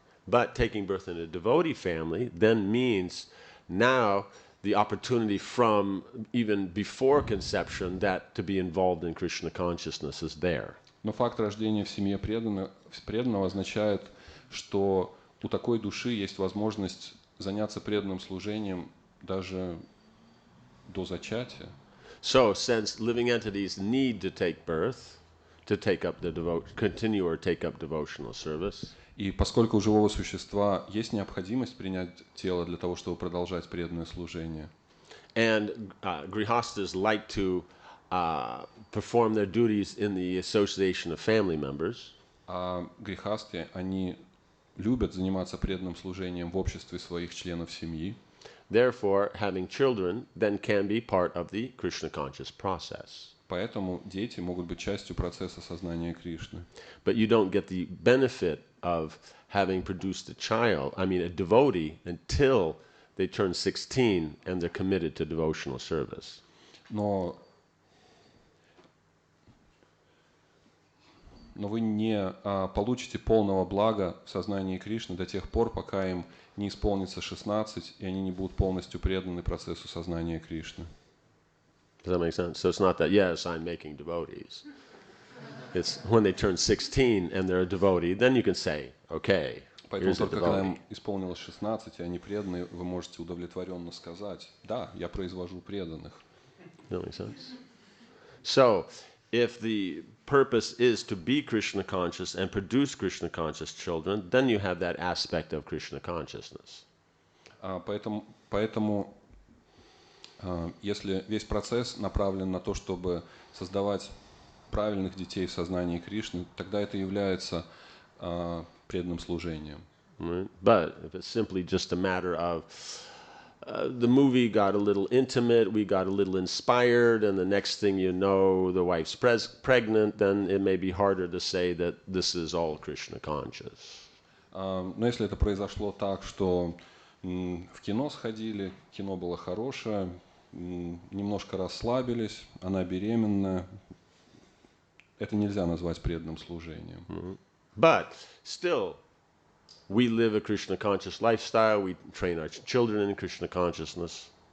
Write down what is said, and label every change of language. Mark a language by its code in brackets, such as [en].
[en] But taking birth in a devotee family then means now the opportunity from even before conception that to be involved in Krishna consciousness is there. [ru] Но факт рождения в семье преданного означает, что у такой души есть возможность заняться преданным служением даже до зачатия. [en] So, since living entities need to take birth to take up continue or take up devotional service, [ru] И поскольку у живого существа есть необходимость принять тело для того, чтобы продолжать преданное служение, [en] and grihastas like to perform their duties in the association of family members, [ru] а грехасты, они любят заниматься преданным служением в обществе своих членов семьи, [en] therefore, having children then can be part of the Krishna conscious process. [ru] поэтому дети могут быть частью процесса сознания Кришны. [en] But you don't get the benefit of having produced a devotee, until they turn 16 and they're committed to devotional service. [ru] Но вы не получите полного блага в сознании Кришны до тех пор, пока им не исполнится 16, и они не будут полностью преданы процессу сознания Кришны. [en] Does that make sense? So it's not that, yes, I'm making devotees. It's when they turn 16 and they're a devotee, then you can say, okay, [ru] Поэтому [en] here's a [ru] только когда [en] devotee. [ru] им исполнилось 16, и они преданы, вы можете удовлетворенно сказать, да, я произвожу преданных. [en] That makes sense? So, if the purpose is to be Krishna conscious and produce Krishna conscious children, then you have that aspect of Krishna consciousness. [ru] Поэтому если весь процесс направлен на то, чтобы создавать правильных детей в сознании Кришны, тогда это является преданным служением. [en] Right? But if it's simply just a matter of the movie got a little intimate, we got a little inspired, and the next thing you know, the wife's pregnant, then it may be harder to say that this is all Krishna conscious. [ru] Но если это произошло так, что в кино сходили, кино было хорошее, немножко расслабились, она беременна, это нельзя назвать преданным служением. [en] But still, we live a Krishna conscious lifestyle, we train our children in Krishna consciousness.